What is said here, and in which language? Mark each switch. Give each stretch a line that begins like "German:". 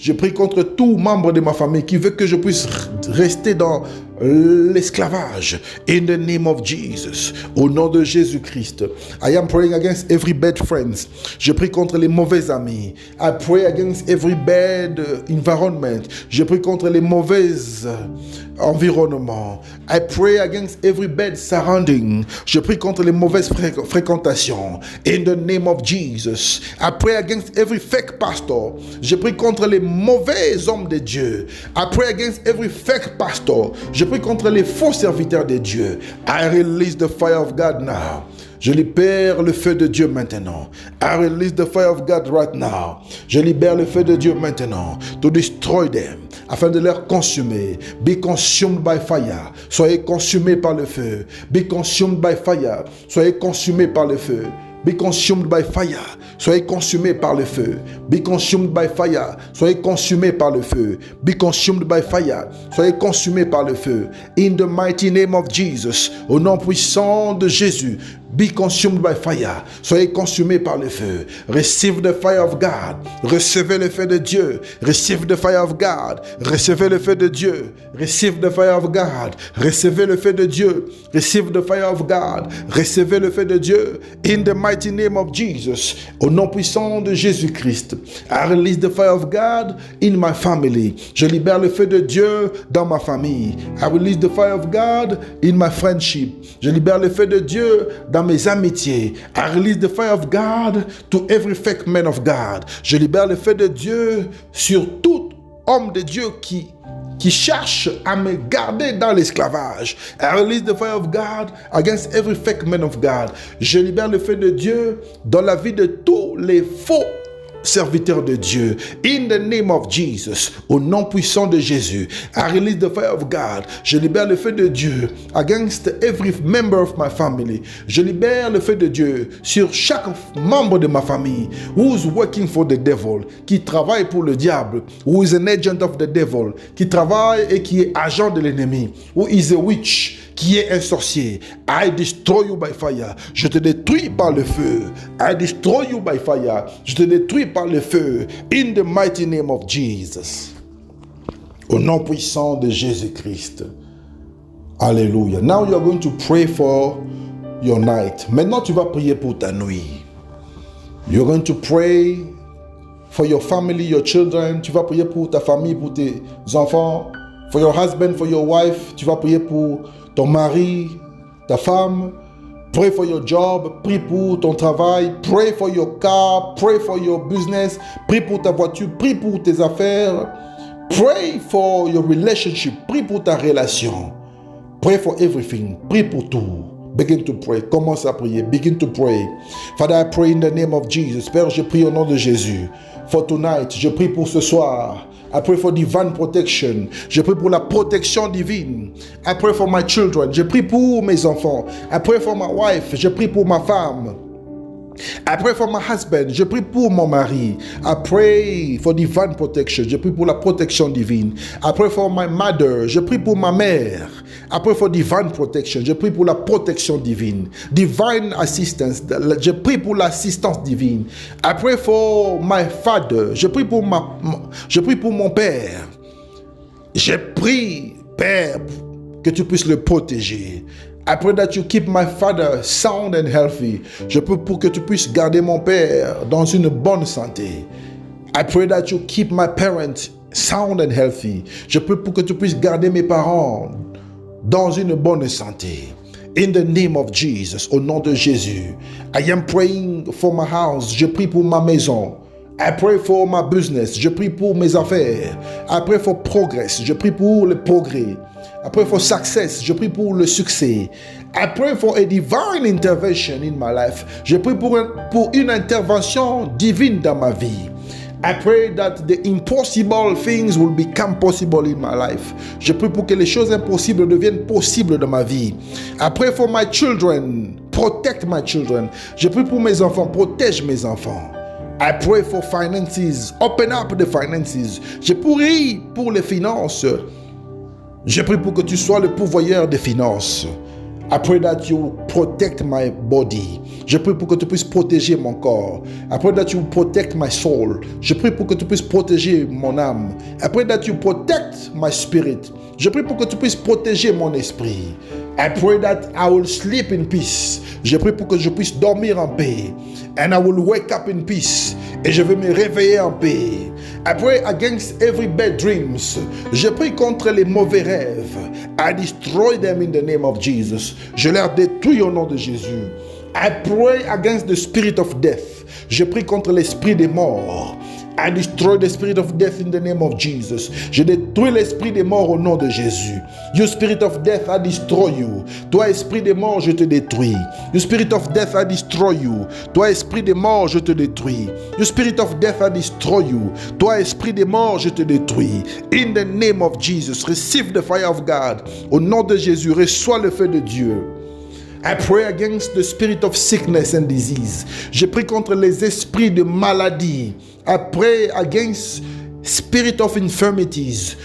French: Je prie contre tout membre de ma famille qui veut que je puisse rester dans l'esclavage.
English: In the name of Jesus,
French: au nom de Jésus-Christ,
English: I am praying against every bad friends.
French: Je prie contre les mauvais amis.
English: I pray against every bad environment.
French: Je prie contre les mauvais environnements.
English: I pray against every bad surrounding.
French: Je prie contre les mauvaises fréquentations.
English: In the name of Jesus, I pray against every fake pastor.
French: Je prie contre les mauvais hommes de Dieu.
English: I pray against every fake pastor.
French: Je prie contre les faux serviteurs de Dieu.
English: I release the fire of God now.
French: Je libère le feu de Dieu maintenant.
English: I release the fire of God right now.
French: Je libère le feu de Dieu maintenant
English: to destroy them,
French: afin de les consumer.
English: Be consumed by fire.
French: Soyez consumés par le feu.
English: Be consumed by fire.
French: Soyez consumés par le feu.
English: Be consumed by fire.
French: Soyez consumés par le feu.
English: Be consumed by fire.
French: Soyez consumés par le feu.
English: Be consumed by fire.
French: Soyez consumés par le feu.
English: In the mighty name of Jesus,
French: au nom puissant de Jésus,
English: be consumed by fire.
French: Soyez consumés par le feu.
English: Receive the fire of God.
French: Recevez le feu de Dieu.
English: Receive the fire of God.
French: Recevez le feu de Dieu.
English: Receive the fire of God.
French: Recevez le feu de Dieu.
English: Receive the fire of God.
French: Recevez le feu de Dieu.
English: In the mighty name of Jesus,
French: au nom puissant de Jésus-Christ,
English: I release the fire of God in my family.
French: Je libère le feu de Dieu dans ma famille.
English: I release the fire of God in my friendship.
French: Je libère le feu de Dieu dans mes amitiés.
English: I release the fire of God to every fake man of God.
French: Je libère le feu de Dieu sur tout homme de Dieu qui cherche à me garder dans l'esclavage.
English: I release the fire of God against every fake man of God.
French: Je libère le feu de Dieu dans la vie de tous les faux serviteurs de Dieu.
English: In the name of Jesus,
French: au nom puissant de Jésus,
English: I release the fire of God.
French: Je libère le feu de Dieu
English: against every member of my family.
French: Je libère le feu de Dieu sur chaque membre de ma famille
English: who's working for the devil,
French: qui travaille pour le diable,
English: who is an agent of the devil,
French: qui travaille et qui est agent de l'ennemi,
English: who is a witch,
French: qui est un sorcier.
English: I destroy you by fire.
French: Je te détruis par le feu.
English: I destroy you by fire.
French: Je te détruis par le feu.
English: In the mighty name of Jesus.
French: Au nom puissant de Jésus-Christ. Alléluia.
English: Now you are going to pray for your night.
French: Maintenant, tu vas prier pour ta nuit.
English: You're going to pray for your family, your children.
French: Tu vas prier pour ta famille, pour tes enfants.
English: For your husband, for your wife.
French: Tu vas prier pour ton mari, ta femme.
English: Pray for your job.
French: Prie pour ton travail.
English: Pray for your car. Pray for your business.
French: Prie pour ta voiture. Prie pour tes affaires.
English: Pray for your relationship.
French: Prie pour ta relation.
English: Pray for everything.
French: Prie pour tout.
English: Begin to pray.
French: Commence à prier. Begin to pray.
English: Father, I pray in the name of Jesus.
French: Père, je prie au nom de Jésus.
English: For tonight,
French: je prie pour ce soir.
English: I pray for divine protection.
French: Je prie pour la protection divine.
English: I pray for my children.
French: Je prie pour mes enfants.
English: I pray for my wife.
French: Je prie pour ma femme.
English: I pray for my husband.
French: Je prie pour mon mari.
English: I pray for divine protection.
French: Je prie pour la protection divine.
English: I pray for my mother.
French: Je prie pour ma mère.
English: I pray for divine protection.
French: Je prie pour la protection divine.
English: Divine assistance.
French: Je prie pour l'assistance divine.
English: I pray for my father.
French: Je prie pour mon père. Je prie, Père, que tu puisses le protéger.
English: I pray that you keep my father sound and healthy.
French: Je prie pour que tu puisses garder mon père dans une bonne santé.
English: I pray that you keep my parents sound and healthy.
French: Je prie pour que tu puisses garder mes parents dans une bonne santé.
English: In the name of Jesus,
French: au nom de Jésus.
English: I am praying for my house.
French: Je prie pour ma maison.
English: I pray for my business.
French: Je prie pour mes affaires.
English: I pray for progress.
French: Je prie pour le progrès.
English: I pray for success.
French: Je prie pour le succès.
English: I pray for a divine intervention in my life.
French: Je prie pour une intervention divine dans ma vie.
English: I pray that the impossible things will become possible in my life.
French: Je prie pour que les choses impossibles deviennent possibles dans ma vie.
English: I pray for my children.
French: Protect my children. Je prie pour mes enfants. Protège mes enfants.
English: I pray for finances. Open up the finances.
French: Je prie pour les finances. Je prie pour que tu sois le pourvoyeur des finances.
English: I pray that you protect my body.
French: Je prie pour que tu puisses protéger mon corps.
English: I pray that you protect my soul.
French: Je prie pour que tu puisses protéger mon âme.
English: I pray that you protect my spirit.
French: Je prie pour que tu puisses protéger mon esprit.
English: I pray that I will sleep in peace.
French: Je prie pour que je puisse dormir en paix.
English: And I will wake up in peace.
French: Et je vais me réveiller en paix.
English: I pray against every bad dreams.
French: Je prie contre les mauvais rêves.
English: I destroy them in the name of Jesus.
French: Je les détruis au nom de Jésus.
English: I pray against the spirit of death.
French: Je prie contre l'esprit des morts.
English: I destroy the spirit of death in the name of Jesus.
French: Je détruis l'esprit des morts au nom de Jésus.
English: You spirit of death, I destroy you.
French: Toi, esprit des morts, je te détruis.
English: You spirit of death, I destroy you.
French: Toi, esprit des morts, je te détruis.
English: You spirit of death, I destroy you.
French: Toi, esprit des morts, je te détruis.
English: In the name of Jesus, receive the fire of God.
French: Au nom de Jésus, reçois le feu de Dieu.
English: I pray against the spirit of sickness and disease.
French: Je prie contre les esprits de maladie.
English: I pray against spirit of infirmities.